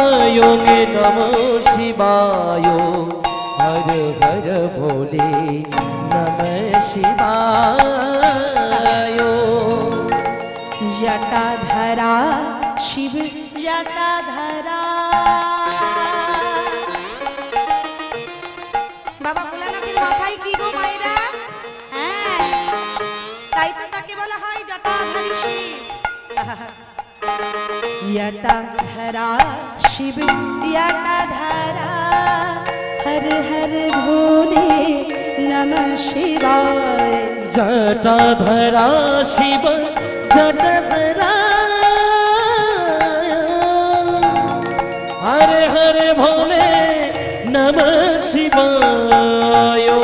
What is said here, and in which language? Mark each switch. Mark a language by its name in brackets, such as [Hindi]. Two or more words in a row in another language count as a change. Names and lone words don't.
[Hindi] नमः शिवाय हर हर भोले नमः शिवाय जटाधरा शिव जटाधरा [Bangla] বাবা ভোলানাথের মাথায় কি গো মায়েরা হ্যাঁ তাই তো তাকে বলা হয় জটাধারী শিব [Hindi] जटाधरा शिव जटाधरा हर हर भोले नमः शिवाय जटाधरा शिव जटाधरा हरे हरे भोले नमः शिवाय